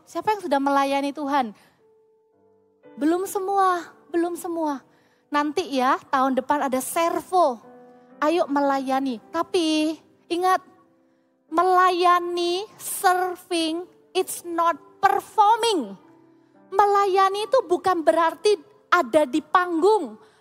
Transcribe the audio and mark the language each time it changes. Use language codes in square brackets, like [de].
[id] Siapa yang sudah melayani Tuhan? Belum semua. Nanti ya tahun depan ada servo. Ayo melayani. Tapi ingat, melayani, [en] serving, it's not performing. [id] Melayani itu bukan berarti ada di panggung.